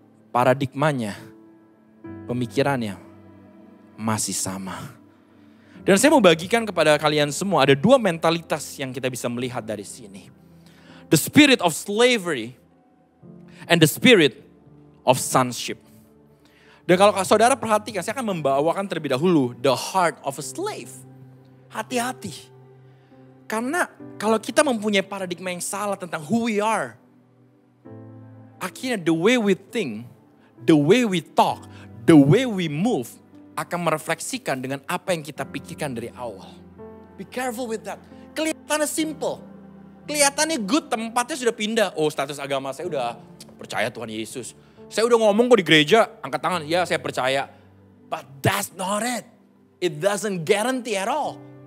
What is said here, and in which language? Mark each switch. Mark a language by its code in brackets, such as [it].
[id] Paradigmanya, pemikirannya masih sama. Dan saya mau bagikan kepada kalian semua. Ada dua mentalitas yang kita bisa melihat dari sini. [en] The spirit of slavery and the spirit of sonship. [id] Dan kalau saudara perhatikan, saya akan membawakan terlebih dahulu [en] the heart of a slave. [id] Hati-hati. Karena kalau kita mempunyai paradigma yang salah tentang [en] who we are, [id] akhirnya [en] the way we think, the way we talk, the way we move [id] akan merefleksikan dengan apa yang kita pikirkan dari awal. [en] Be careful with that. [id] Kelihatannya simple. Kelihatannya good, tempatnya sudah pindah. Oh, status agama saya udah percaya Tuhan Yesus. Saya udah ngomong kok di gereja, angkat tangan, ya saya percaya. [en] But that's not it. It doesn't guarantee at all.